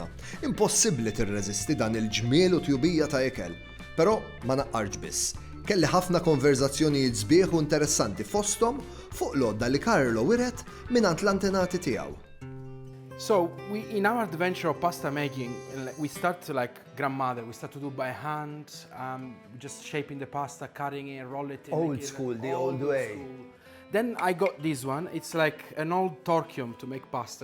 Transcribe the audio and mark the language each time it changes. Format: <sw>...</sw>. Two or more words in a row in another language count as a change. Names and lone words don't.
<mt>Impossibbli tirreżisti dan il-ġmiel u tjubija ta' ikel. Però ma naqqarx biss. Kelli ħafna konverzazzjonijiet sbieħ u interessanti fosthom fuq l-għodda li Carlo wiret mingħand l-antenati tiegħu.</mt> <en>So in our adventure of pasta making, we start like grandmother. We start to do by hand, just shaping the pasta, cutting it, roll it. Old school, the old way. Then I got this one. It's like an old torchium to make pasta.</en>